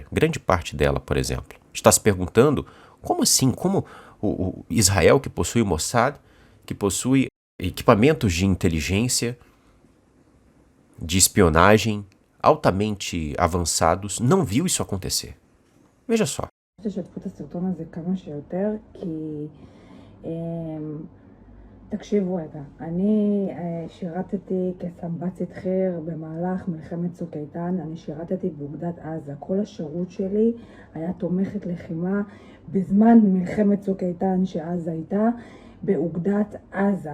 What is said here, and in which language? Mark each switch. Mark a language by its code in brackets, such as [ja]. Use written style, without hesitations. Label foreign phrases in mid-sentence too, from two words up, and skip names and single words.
[pt] Grande parte dela, por exemplo, está se perguntando como assim, como o Israel, que possui o Mossad, que possui equipamentos de inteligência, de espionagem altamente avançados, não viu isso acontecer. Veja só. [he] תשתפו את הסרטון הזה כמה שיותר, כי תקשיבו רגע, אני שירתתי כסמב"צית חי"ר במהלך מלחמת צוק איתן, אני שירתתי באוגדת עזה, כל השירות שלי היה תומכת לחימה בזמן מלחמת צוק איתן שעזה הייתה באוגדת עזה.